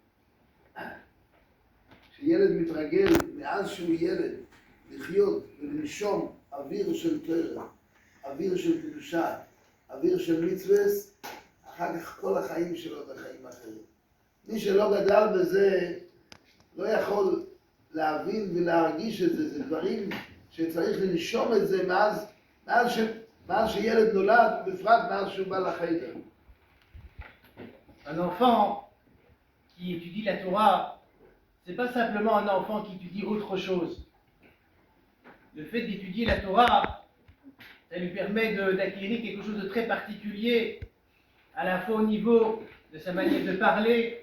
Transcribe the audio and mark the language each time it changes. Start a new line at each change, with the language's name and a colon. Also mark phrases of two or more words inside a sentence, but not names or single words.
Hebrew: שילד מתרגל מאז שהוא ילד לחיות ולנשום אוויר של תורה, אוויר של קדושה, אוויר של מצווס, אחר כך כל החיים שלו זה חיים אחרים. מי שלא גדל בזה לא יכול להבין ולהרגיש את זה. זה דברים שצריך לנשום את זה מאז שילד נולד, בפרט מאז שהוא בא לחדר.
French: Un enfant qui étudie la Torah, c'est pas simplement un enfant qui étudie autre chose. Le fait d'étudier la Torah, ça lui permet d'acquérir quelque chose de très particulier, à la fois au niveau de sa manière de parler.